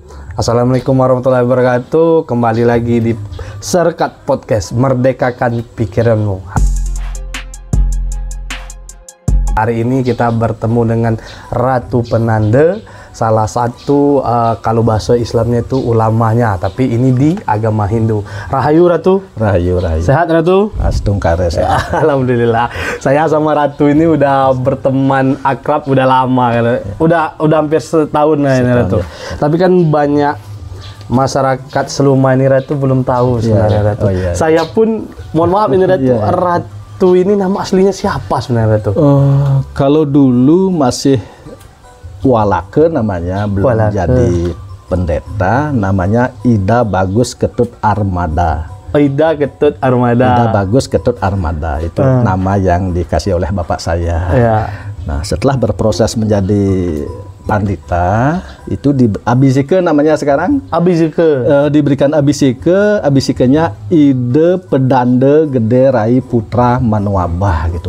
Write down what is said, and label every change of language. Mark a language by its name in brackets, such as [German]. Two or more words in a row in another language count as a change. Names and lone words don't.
[Arabic] السلام عليكم ورحمة الله وبركاته. [Indonesian] Kembali lagi di Serkat Podcast, merdekakan pikiranmu. Hari ini kita bertemu dengan Ratu Penanda, salah satu kalau bahasa Islamnya itu ulamanya, tapi ini di agama Hindu. Rahayu Ratu. Rahayu. Sehat Ratu? Astungkare sehat. Alhamdulillah. Saya sama Ratu ini udah berteman akrab udah lama kan. Udah hampir setahun lah ini Ratu. Tapi kan banyak masyarakat Seluma ini Ratu belum tahu sebenarnya Ratu. Saya pun mohon maaf ini Ratu. Ratu ini nama aslinya siapa sebenarnya Ratu? Kalau dulu masih Walake namanya, belum jadi pendeta, namanya Ida Bagus Ketut Armada. Ida Ketut Armada. Ida Bagus Ketut Armada itu nama yang dikasih oleh bapak saya. Nah, setelah berproses menjadi pandita, itu di abisike namanya sekarang. Abisike. Diberikan abisikenya Ide Pedanda Gede Rai Putra Manwabah gitu.